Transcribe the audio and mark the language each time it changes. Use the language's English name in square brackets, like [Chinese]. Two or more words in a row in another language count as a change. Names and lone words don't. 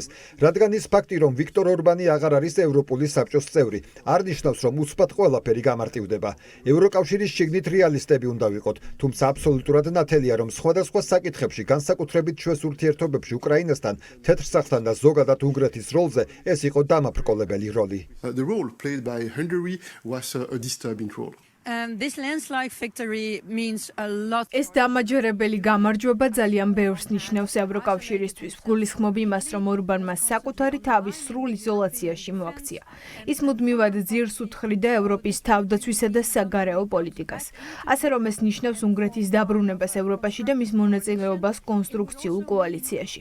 [Georgian] რადგან ის ფაქტი, რომ ვიქტორ ორბანი აღარ არის ევროპული საბჭოს წევრი, არ ნიშნავს, რომ უცბად ყველაფერი გამარტივდება. ევროკავშირის შიგნით რეალისტები უნდა ვიყოთ, თუმცა აბსოლუტურად ნათელია, რომ სხვადასხვა საკითხებში, განსაკუთრებით ჩვენს ურთიერთობებში უკრაინასთან, თეთრ სახთან და ზოგადად უნგრეთის როლზე ეს იყო დამაბრკოლებელი როლი. [English] The role played by Hungary was a disturbing role. This landslide victory means a lot. [Georgian] ეს დამაჯერებელი გამარჯვება ძალიან ბევრს ნიშნავს ევროკავშირისთვის. გულისხმობ იმას, რომ ორბანმა საკუთარი თავის სრულ იზოლაციაში მოაქცია. ის მუდმივად ძირს უთხრიდა ევროპის თავდაცვისა და საგარეო პოლიტიკას. ასე რომ ეს ნიშნავს უნგრეთის დაბრუნებას ევროპაში და მის მონაწილეობას კონსტრუქციულ კოალიციაში.